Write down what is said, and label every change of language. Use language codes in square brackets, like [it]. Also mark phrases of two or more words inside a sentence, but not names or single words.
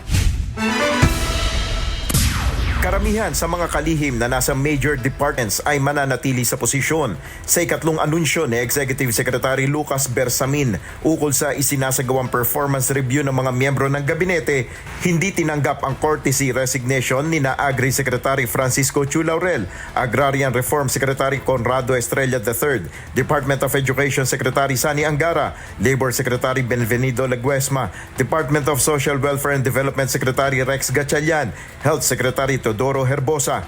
[tl] Karamihan sa mga kalihim na nasa [en] major departments [tl] ay mananatili sa posisyon. Sa ikatlong anunsyo ni Executive Secretary Lucas Bersamin ukol sa isinasagawang [en] performance review [tl] ng mga miyembro ng gabinete, hindi tinanggap ang [en] courtesy resignation [tl] ni na Agri Secretary Francisco Chu Laurel, Agrarian Reform Secretary Conrado Estrella III, Department of Education Secretary Sani Angara, Labor Secretary Benvenido Laguesma, Department of Social Welfare and Development Secretary Rex Gatchalian, Health Secretary Teodoro Herbosa.